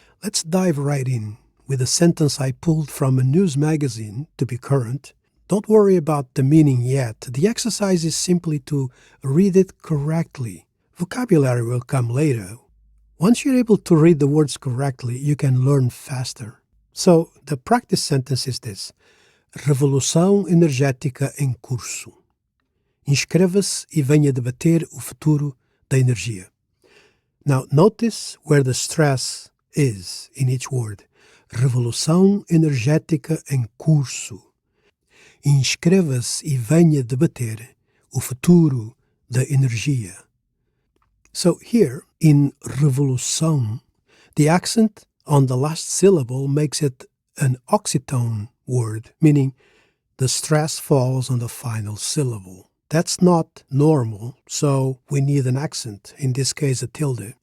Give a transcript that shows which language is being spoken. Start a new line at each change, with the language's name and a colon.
English: Let's dive right in with a sentence I pulled from a news magazine to be current. Don't worry about the meaning yet. The exercise is simply to read it correctly. Vocabulary will come later. Once you're able to read the words correctly, you can learn faster. So, the practice sentence is this:
Portuguese: Revolução Energética em curso. Inscreva-se e venha debater o futuro da energia.
English: Now, notice where the stress is in each word.
Portuguese: Revolução Energética em curso. Inscreva-se e venha debater o futuro da energia.
English: So here, in revolução, the accent on the last syllable makes it an oxytone word, meaning the stress falls on the final syllable. That's not normal, so we need an accent, in this case a tilde.